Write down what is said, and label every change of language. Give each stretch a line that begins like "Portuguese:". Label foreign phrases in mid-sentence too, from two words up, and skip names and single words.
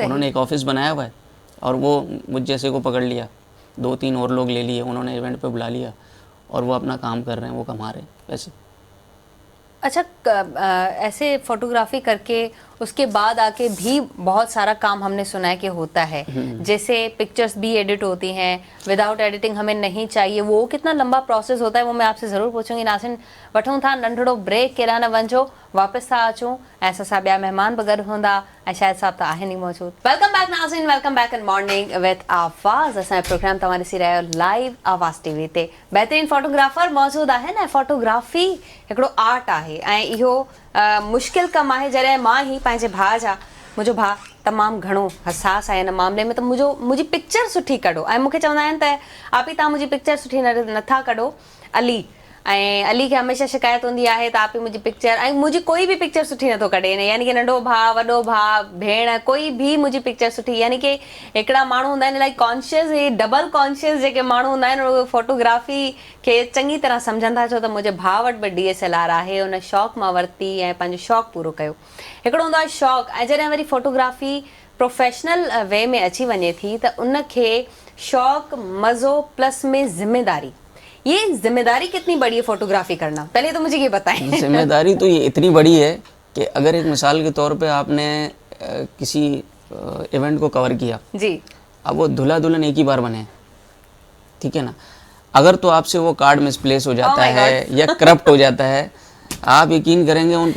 Urdu: اُنہوں نے ایک آفس بنایا ہوا ہے اور وہ مجھ جیسے کو پکڑ لیا، 2-3 اور لوگ لے لیے، اُنہوں نے ایونٹ پہ بلا لیا اور وہ اپنا کام کر رہے ہیں، وہ کما رہے ہیں پیسے. اچھا، ایسے فوٹوگرافی کر کے اس کے بعد آ کے بھی بہت سارا کام ہم نے سنا ہے کہ ہوتا ہے، جیسے پکچرز بھی ایڈٹ ہوتی ہیں,
English: without editing
Urdu: ہمیں نہیں چاہیے، وہ کتنا لمبا پروسیس ہوتا ہے وہ میں آپ سے ضرور پوچھوں گی.
Sindhi: नासिन वठूं था नंढड़ो ब्रेक, केरा न वञो, वापस था अचूं ऐं असां ॿिया महिमान बि गॾु हूंदा ऐं शायदि साहब त आहिनि ई मौजूद।
English: Welcome back ناظرین, Welcome back in Morning with Awaz.
Sindhi: असांजो प्रोग्राम तव्हां ॾिसी रहिया आहियो लाइव आवाज़ टीवी ते। बहितरीन फोटोग्राफर मौजूद आहिनि ऐं फोटोग्राफी हिकिड़ो आर्ट आहे ऐं इहो मुश्किल कमु आहे। जॾहिं मां ही पंहिंजे भाउ जा, मुंहिंजो भाउ तमामु घणो हसास आहे हिन मामले में, त मुंहिंजी पिक्चर सुठी कढो, ऐं मूंखे चवंदा आहिनि त आप ही तव्हां मुंहिंजी पिक्चर सुठी नथा कढो। अली ऐं अली खे हमेशह शिकायत हूंदी आहे त आप ही मुंहिंजी पिक्चर, ऐं मुंहिंजी कोई बि पिक्चर सुठी नथो कढे, यानी कि नंढो भाउ, वॾो भाउ, भेण, कोई बि मुंहिंजी पिक्चर सुठी, यानी कि हिकिड़ा माण्हू हूंदा आहिनि इलाही कॉन्शियस, हे
English: double conscious
Sindhi: जेके माण्हू हूंदा आहिनि, उहे फोटोग्राफी खे चङी तरह सम्झंदा। छो त मुंहिंजे भाउ वटि बि DSLR आहे, उन शौक़ु मां वरिती ऐं पंहिंजो शौक़ु पूरो कयो। हिकिड़ो हूंदो आहे शौक़ु, ऐं जॾहिं वरी फोटोग्राफी
English: professional way
Sindhi: में अची वञे थी त उनखे शौक़ु, मज़ो प्लस में ज़िम्मेदारी,
Urdu: یہ ذمہ داری کتنی بڑی ہے فوٹوگرافی کرنا، پہلے تو مجھے یہ بتائیں. ذمہ داری تو یہ اتنی بڑی ہے کہ اگر ایک مثال کے طور پہ آپ نے کسی ایونٹ کو کور کیا जी, اب وہ دولہا دلہن ایک ہی بار بنے، ٹھیک ہے نا، اگر تو آپ سے وہ کارڈ مس پلیس ہو جاتا ہے یا کرپٹ ہو جاتا ہے، آپ یقین کریں گے ان کو